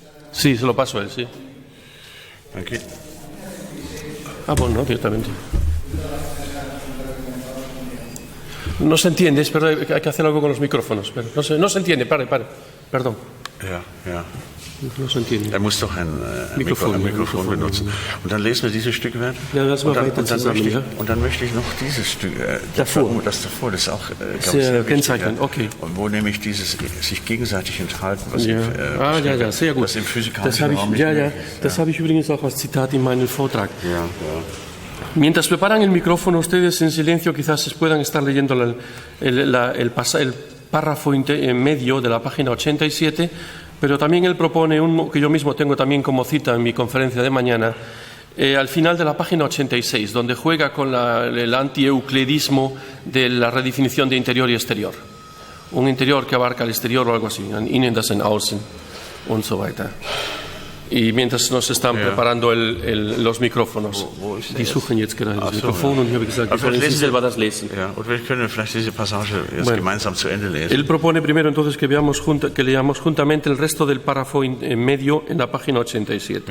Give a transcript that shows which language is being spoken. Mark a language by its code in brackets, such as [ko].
[es] Sí, se lo paso a él, sí. Aquí. Bueno, directamente. No se entiende, es verdad, hay que hacer algo con los micrófonos. Pero no se entiende, pare, perdón. [de] Ja. [es] No se entiende. [de] Er muss doch ein Mikrofon benutzen. Und dann lesen wir dieses Stück weiter. Ja, das war weiter zusammen, ja. Und dann möchte ich noch dieses Stück, das davor, das ist auch sehr kennzeichnend, ja. Okay. Und wo nämlich dieses sich gegenseitig enthalten, was ja, sehr gut. was im physikalischen Raum nicht das habe ich übrigens auch als Zitat in meinem Vortrag. Ja. [es] Mientras preparan el micrófono, ustedes en silencio quizás puedan estar leyendo el párrafo en medio de la página 87, pero también él propone que yo mismo tengo también como cita en mi conferencia de mañana, al final de la página 86, donde juega con el anti-euclidismo de la redefinición de interior y exterior. Un interior que abarca el exterior o algo así, [de] ein Innen, das ein Außen und so weiter. [es] Y mientras nos están preparando los micrófonos, [de] die suchen jetzt gerade das Mikrofon und ich habe gesagt, ich soll selber das lesen. Ja, und wir können vielleicht diese Passage gemeinsam zu Ende lesen. [es] Él propone primero entonces que leamos juntamente el resto del párrafo en medio en la página 87.